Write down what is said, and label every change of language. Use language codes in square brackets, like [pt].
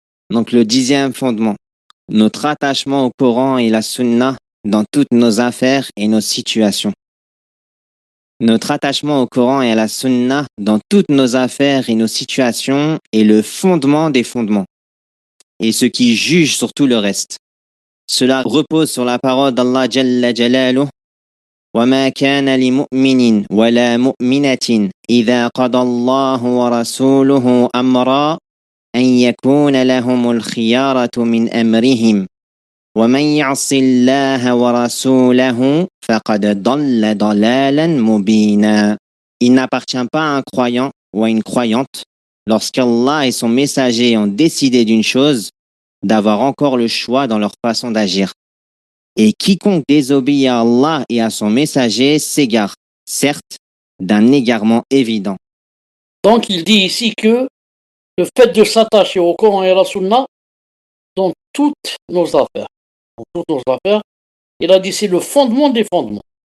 [fr] Donc, le dixième fondement, notre attachement au Coran et la Sunna dans toutes nos affaires et nos situations. Notre attachement au Coran et à la Sunna dans toutes nos affaires et nos situations est le fondement des fondements et ce qui juge sur tout le reste. Cela repose sur la parole d'Allah Jalla Jalaluh. [ar] وَمَا كَانَ لِمُؤْمِنٍ وَلَا مُؤْمِنَةٍ إِذَا قَضَى اللَّهُ وَرَسُولُهُ أَمْرًا أَنْ يَكُونَ لَهُمُ الْخِيَارَةُ مِنْ أَمْرِهِمْ وَمَنْ يَعْصِ اللَّهَ وَرَسُولَهُ فَقَدْ ضَلَّ ضَلَالًا مُبِينًا. [fr] Il n'appartient pas à un croyant ou à une croyante lorsqu'Allah et son messager ont décidé d'une chose, d'avoir encore le choix dans leur façon d'agir. Et quiconque désobéit à Allah et à son messager s'égare, certes, d'un égarement évident. Donc il dit ici que le fait de s'attacher au Coran et à la Sunna dans toutes nos affaires, il a dit c'est le fondement des fondements.